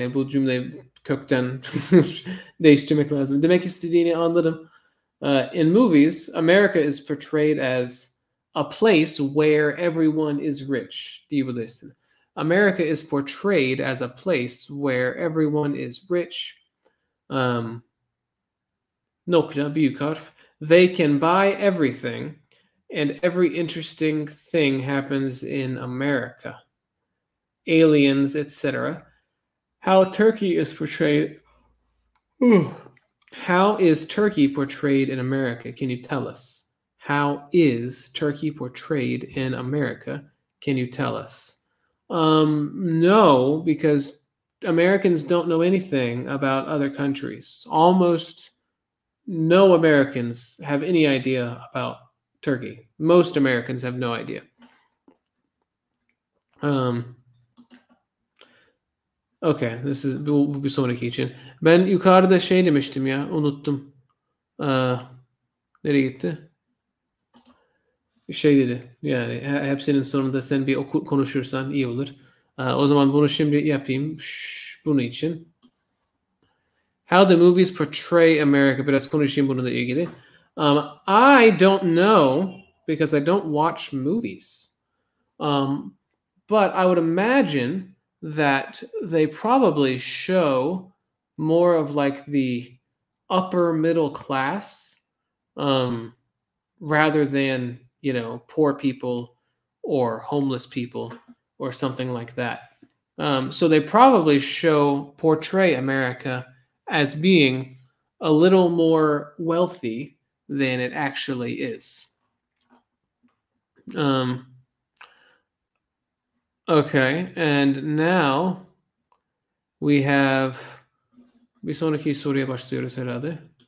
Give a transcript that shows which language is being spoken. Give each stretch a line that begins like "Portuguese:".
Turkish: Yani bu cümleyi kökten değiştirmek lazım. Demek istediğini anladım.
English: In movies, America is portrayed as a place where everyone is rich.
Turkish: Diyebilirsin.
English: America is portrayed as a place where everyone is rich.
Turkish: Nokta, büyük harf.
English: They can buy everything, and every interesting thing happens in America. Aliens, etc. How Turkey is portrayed. How is Turkey portrayed in America? Can you tell us? How is Turkey portrayed in America? Can you tell us? No, because Americans don't know anything about other countries. Almost no Americans have any idea about Turkey. Most Americans have no idea. Okay, this is
Turkish: bu bir sonraki için. Ben yukarıda şey demiştim ya, unuttum. Nereye gitti? Şey dedi. Yani hepsinin sonunda sen bir konuşursan iyi olur. O zaman bunu şimdi yapayım. Bunun için.
English: How the movies portray America.
Turkish: Biraz konuşayım bununla ilgili.
English: I don't know because I don't watch movies. But I would imagine that they probably show more of like the upper middle class rather than, you know, poor people or homeless people or something like that. So they probably portray America as being a little more wealthy than it actually is. Okay, and now we have
Turkish: bir sonraki soruya başlıyoruz herhalde.